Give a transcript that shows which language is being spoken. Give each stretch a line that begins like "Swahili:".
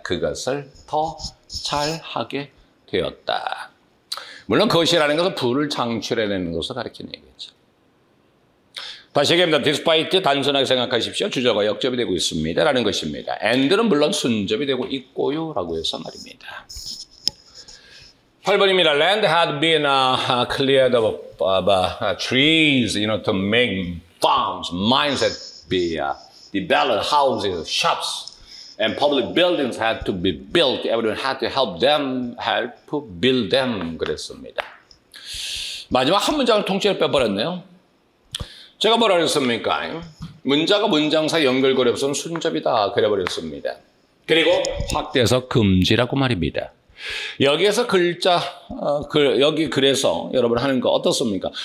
Korean: 그것을 더 잘하게 되었다. 물론 그것이라는 것은 불을 창출해내는 것을 가리키는 얘기죠. 다시 얘기합니다. despite 단순하게 생각하십시오. 주저가 역접이 되고 있습니다. 라는 것입니다. and는 물론 순접이 되고 있고요. 라고 해서 말입니다. 8번입니다.
English: Land had been cleared of trees, to make farms, mines had been developed, houses, shops, and public buildings had to be built. Everyone had to help build them.
Korean: 그랬습니다. 마지막 한 문장을 통째로 빼버렸네요. 제가 뭐라 그랬습니까? 문자가 문장 사이 연결고리 없으면 순접이다. 그래버렸습니다. 그리고 확대해서 금지라고 말입니다. 여기에서 글자, 여기 그래서 여러분 하는 거 어떻습니까?